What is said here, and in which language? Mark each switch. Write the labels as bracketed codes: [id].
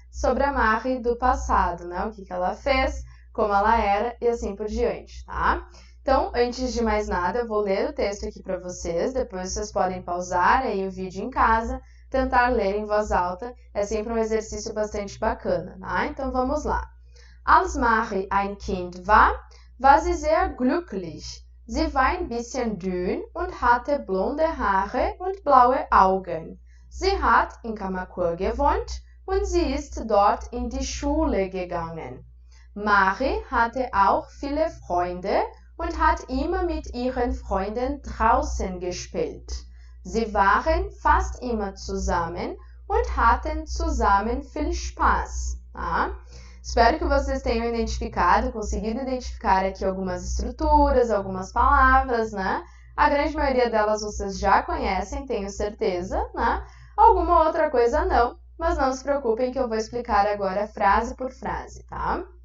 [pt] Sobre a Mari do passado, né? O que ela fez, como ela era e assim por diante, tá? Então, antes de mais nada, eu vou ler o texto aqui para vocês, depois vocês podem pausar aí o vídeo em casa, tentar ler em voz alta, é sempre um exercício bastante bacana, tá? Então, vamos lá. [de] Als Mari ein Kind war sie sehr glücklich. Sie war ein bisschen dünn und hatte blonde Haare und blaue Augen. Sie hat in Kamakura gewohnt und sie ist dort in die Schule gegangen. Mari hatte auch viele Freunde und hat immer mit ihren Freunden draußen gespielt. Sie waren fast immer zusammen und hatten zusammen viel Spaß. [pt] Tá? Espero que vocês tenham identificado, conseguido identificar aqui algumas estruturas, algumas palavras, né? A grande maioria delas vocês já conhecem, tenho certeza, né? Alguma outra coisa não, mas não se preocupem que eu vou explicar agora frase por frase, tá?